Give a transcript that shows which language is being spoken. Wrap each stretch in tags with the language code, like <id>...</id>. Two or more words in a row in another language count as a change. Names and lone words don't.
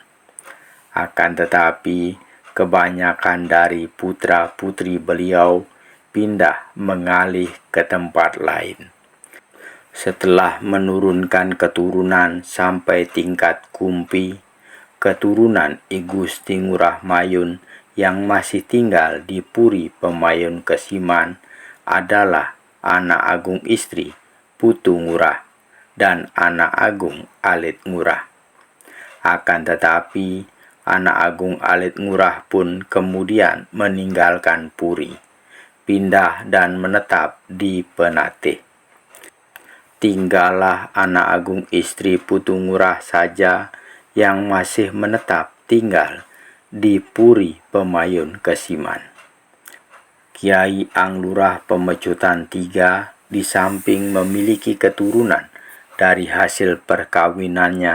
<id>Akan tetapi, kebanyakan dari putra-putri beliau pindah mengalih ke tempat lain. Setelah menurunkan keturunan sampai tingkat kumpi, keturunan I Gusti Ngurah Mayun yang masih tinggal di Puri Pemayun Kesiman adalah anak agung istri Putu Ngurah dan anak agung Alit Ngurah. Akan tetapi, anak agung Alit Ngurah pun kemudian meninggalkan Puri, pindah dan menetap di Penatih. Tinggallah anak agung istri Putu Ngurah saja yang masih menetap tinggal di Puri Pemayun Kesiman. Kiai Anglurah Pemecutan III di samping memiliki keturunan dari hasil perkawinannya</id>